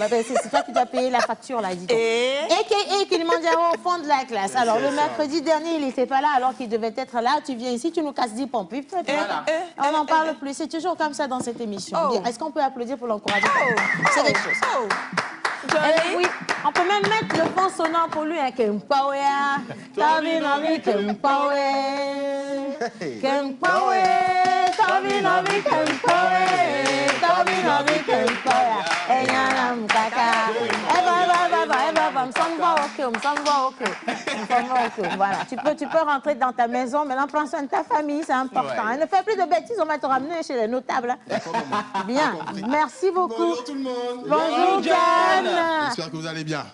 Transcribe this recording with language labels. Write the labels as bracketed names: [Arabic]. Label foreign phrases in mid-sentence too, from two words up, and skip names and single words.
[French] C'est toi qui dois payer la facture, là, dis-donc. Et Kilimanjaro au fond de la classe. Alors, le mercredi dernier, il n'était pas là, alors qu'il devait être là. Tu viens ici, tu nous casses 10 pompes. On n'en parle plus. C'est toujours comme ça dans cette émission. Est-ce qu'on peut applaudir pour l'encourager? C'est quelque chose. Oui, on peut même mettre le fond sonore pour lui. [Ewe] Kempawe, Tobi Nobi Kempawe, Kempawe, Tobi Nobi Kempawe, Tobi Nobi Kempawe, Enyonam kaka. [French] Voilà, tu peux rentrer dans ta maison. Maintenant, prends soin de ta famille, c'est important. Ouais. Ne fais plus de bêtises, on va te ramener chez les notables. Bien, merci beaucoup. Bonjour tout le monde. Bonjour John. J'espère que vous allez bien.